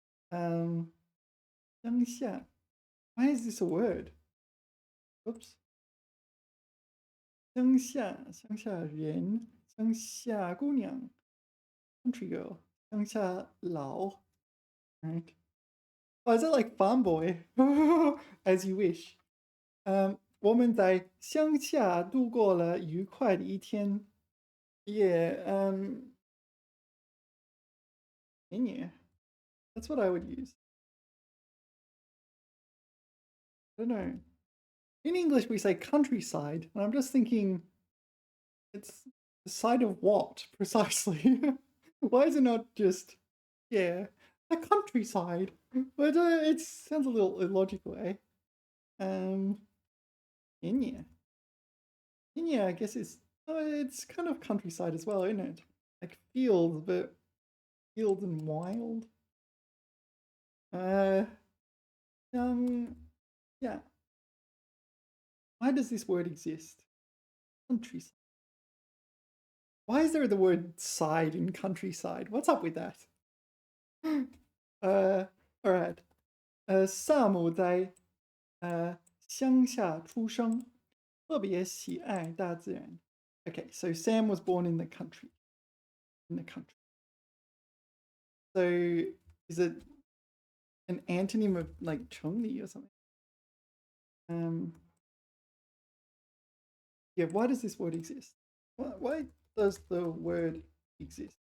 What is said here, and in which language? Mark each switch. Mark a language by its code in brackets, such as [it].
[en] 乡下.Why is this a word? Oops. 乡下人, 乡下姑娘, country girl, 乡下佬, right? Oh, is it like farm boy? As you wish. [zh] 我们在乡下度过了愉快的一天。 [en] Yeah, yeah, that's what I would use. I don't know. In English, we say countryside, and I'm just thinking, it's the side of what precisely? Why is it not just, yeah, the countryside? But it sounds a little illogical, eh? Um, Kenya. Kenya, I guess it's kind of countryside as well, isn't it? Like fields, but fields and wild. Uh, yeah. Why does this word exist? Countryside. Why is there the word side in countryside? What's up with that? All right. [zh] Sam 在乡下出生，特别喜爱大自然。 [en] Okay, so Sam was born in the country. In the country. So is it an antonym of like Chongli or something? Yeah, why does this word exist? Why does the word exist?